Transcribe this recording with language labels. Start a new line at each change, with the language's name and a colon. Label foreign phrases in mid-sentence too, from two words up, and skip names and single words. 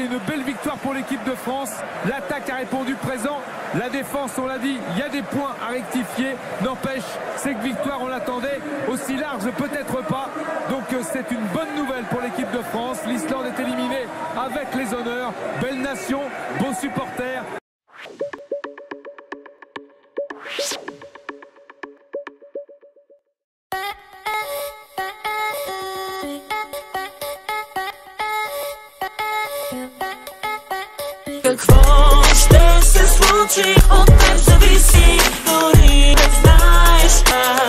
French: Une belle victoire pour l'équipe de France. L'attaque a répondu présent. La défense, on l'a dit, il y a des points à rectifier. N'empêche, cette victoire, on l'attendait aussi large, peut-être pas. Donc c'est une bonne nouvelle pour l'équipe de France. France. L'Islande est éliminée avec les honneurs. Belle nation, beaux supporters.
Bulgarian: Какво ще се случи, от теб зависи, дори не знаеш как.